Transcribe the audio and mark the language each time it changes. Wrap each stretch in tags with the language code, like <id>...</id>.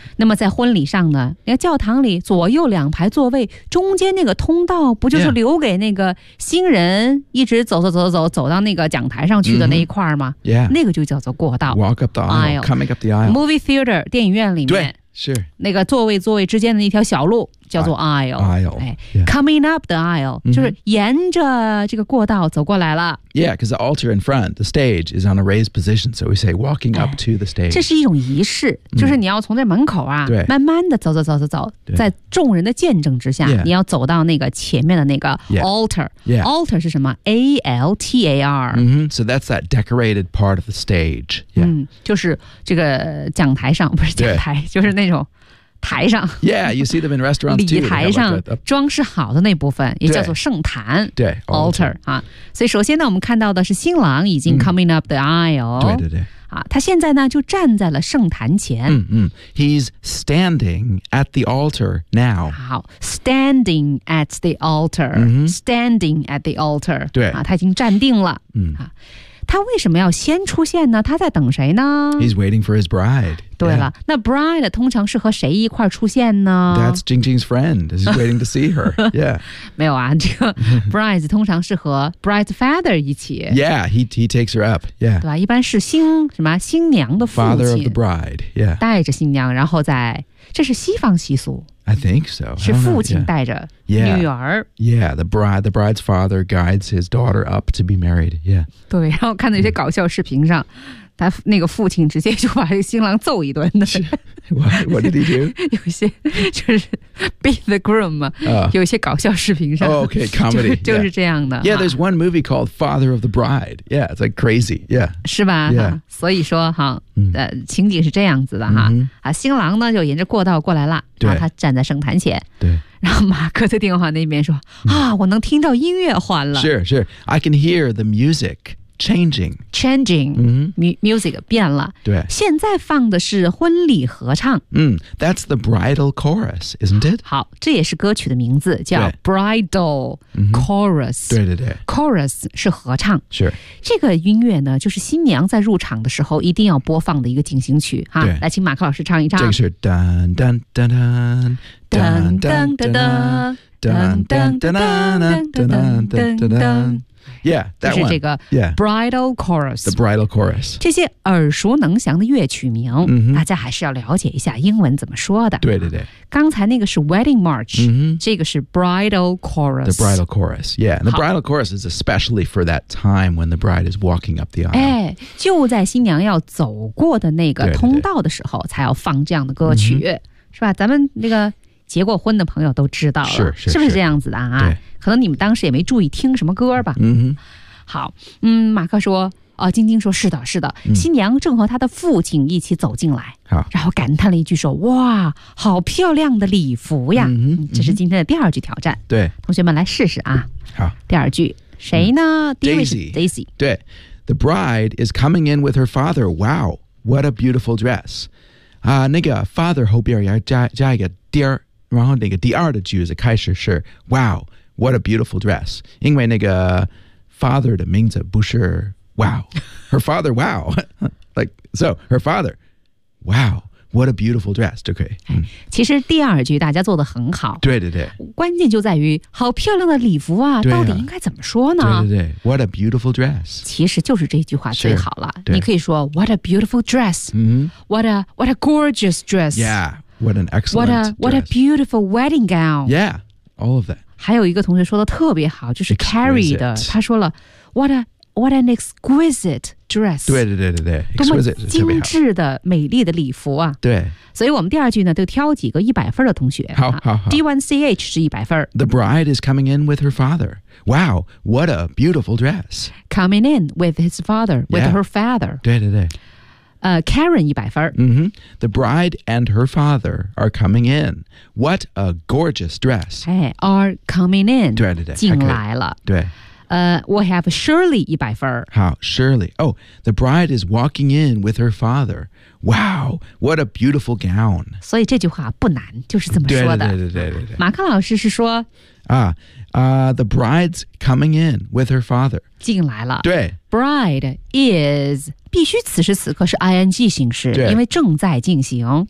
<zh>那么在婚礼上呢那个教堂里左右两排座位中间那个通道不就是留给那个新人一直走走走走走到那个讲台上去的那一块吗、 mm-hmm. yeah. 那个就叫做过道</zh> <en>walk up the aisle coming up the aisle</en> <zh>movie theater 电影院里面对是那个座位座位之间的那条小路叫做 aisle</zh> <en>aisle、 yeah. coming up the aisle、mm-hmm.</en> <zh>就是沿着这个过道走过来了</zh> <en>yeah because the altar in front the stage is on a raised position so we say walking up to the stage</en> <zh>这是一种仪式就是你要从这门口啊、 mm-hmm. 慢慢的走走走走走在众人的见证之下、 yeah. 你要走到那个前面的那个 altar yeah. Yeah. altar 是什么 A-L-T-A-R、 mm-hmm.</zh> <en>so that's that decorated part of the stage、yeah.</en> <zh>嗯、就是这个讲台上不是讲台就是那种台上</zh> <en>Yeah, you see them in restaurants too</en> <zh>礼台上装饰好的那部分也叫做圣坛对 altar 啊所以首先呢我们看到的是新郎已经</zh> <en>coming up the aisle</en> <zh>对对对啊他现在呢就站在了圣坛前</zh> <en>He's standing at the altar now 好 standing at the altar standing at the altar</en> <zh>对啊他已经站定了嗯啊他为什么要先出现呢他在等谁呢</zh> <en>He's waiting for his bride</en> <zh>对了、yeah. 那 bride 通常是和谁一块出现呢</zh> <en>That's Jingjing's friend He's waiting to see her Yeah</en> <zh>没有啊这个 bride 通常是和 bride's father 一起</zh> <en>Yeah he takes her up Yeah</en> <zh>对吧一般是新什么新娘的父亲</zh> <en>Father of the bride Yeah</en> <zh>带着新娘然后再这是西方习俗</zh> <en>I think so</en> <zh>是父亲带着女儿</zh> <en>Yeah the bride's father guides his daughter up to be married Yeah</en> <zh>对然后看到一些搞笑视频上、mm. 他那个父亲直接就把新郎揍一顿的</zh> <en>What did he do?</en> <zh>有些就是</zh> <en>beat the groom、</en> <zh>有些搞笑视频上、</zh> <en>oh, Okay comedy</en> <zh>就是这样的</zh> <en>Yeah there's one movie called Father of the Bride Yeah it's like crazy Yeah</en> <zh>是吧</zh> <en>Yeah</en> <zh>所以说哈情景是这样子的哈、 mm-hmm. 啊、新郎呢就沿着过道过来了对然后他站在圣坛前对然后马克在电话那边说、mm-hmm. 啊我能听到音乐换了</zh> <en>Sure sure I can hear the music changing、</en> <zh>mm-hmm. music 变了对现在放的是婚礼合唱、</zh> <en>mm, That's the bridal chorus isn't it</en> <zh>好这也是歌曲的名字叫 bridal chorus、 mm-hmm. 对对对 chorus 是合唱</zh> <en>Sure</en> <zh>这个音乐呢就是新娘在入场的时候一定要播放的一个进行曲哈对来请马克老师唱一唱这个是噔噔噔噔噔噔噔噔噔噔噔噔噔噔噔噔噔噔</zh> <en>Yeah, that one.</en> <zh>就是这个 bridal chorus.</zh> <en>The bridal chorus.</en> <zh>这些耳熟能详的乐曲名、 mm-hmm. 大家还是要了解一下英文怎么说的。对对对。刚才那个是 wedding march,、 mm-hmm. 这个是 bridal chorus.</zh> <en>The bridal chorus, yeah. And the bridal chorus is especially for that time when the bride is walking up the aisle.</en> <zh>哎，就在新娘要走过的那个通道的时候才要放这样的歌曲。对对对是吧咱们那个结过婚的朋友都知道了是不是这样子的啊可能你们当时也没注意听什么歌吧嗯哼好嗯马克说晶晶说是的是的、嗯、新娘正和她的父亲一起走进来好然后感叹了一句说哇好漂亮的礼服呀、嗯、这是今天的第二句挑战对同学们来试试啊好第二句谁呢、嗯、</zh> <en>Daisy 对 The bride is coming in with her father Wow what a beautiful dress</en> <zh>啊、那个 father 后边要 加一个 dear然后那个第二的句子开始是</zh> <en>Wow, what a beautiful dress</en> <zh>因为那个 father 的名字不是</zh> <en>Wow Her father, wow Like, so, her father Wow, What a beautiful dress,</en> <zh>就可以。其实第二句大家做得很好。对对对。关键就在于好漂亮的礼服 啊到底应该怎么说呢？</zh> <en>对对对。What a beautiful dress.</en> <zh>其实就是这句话最好了。你可以说</zh> <en>What a beautiful dress.、 Mm-hmm. What a gorgeous dress. Yeah. What an excellent dress. What a beautiful wedding gown. Yeah. All of that.</en> <zh>还有一个同学说得特别好，就是 Carrie 的。</zh> <en>Exquisite.</en> <zh>他说了</zh> <en>What an exquisite dress.</en> <zh>对对对对对。Exquisite 多么精致的美丽的礼服啊。对。所以我们第二句呢就挑几个100分的同学。好好好。 D1CH 是100分。</zh> <en>The bride is coming in with her father. Wow, what a beautiful dress. Coming in with his father, with her father.</en> <zh>对对对。 Karen 100分。 Mm-hmm.</zh> <en>The bride and her father are coming in. What a gorgeous dress. Hey, are coming in.</en> <zh>对对对。进来了。对。</zh> <en>We have Shirley 100分。</en> <zh>好 ,Shirley.</zh> <en>Oh, the bride is walking in with her father. Wow, what a beautiful gown.</en> <zh>所以这句话不难，就是这么说的。对对对对对对。马克老师是说。</zh> <en>The bride's coming in with her father.</en> <zh>进来了。对。 Bride is, 必须此时此刻是 ing 形式，因为正在进行。</zh>